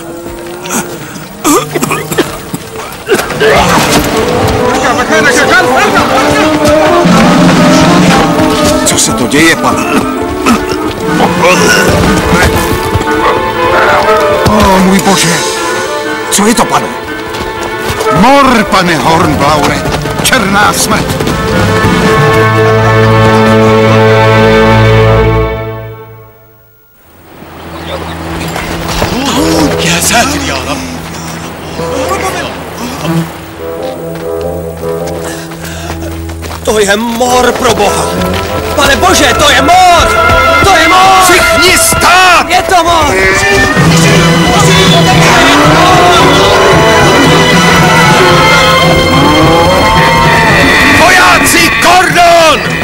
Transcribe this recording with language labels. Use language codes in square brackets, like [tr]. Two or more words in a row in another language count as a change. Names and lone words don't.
[cs] Co se to děje, pane? O, můj bože. Co je to, pane? Mor, pane Hornblaure. Černá smrt. [ar] يا ساتر يا رب. [cs] To je mor, pro boha! Pane bože, to je mor! To je mor! Všichni stát! Je to mor! Vojáci, kordon!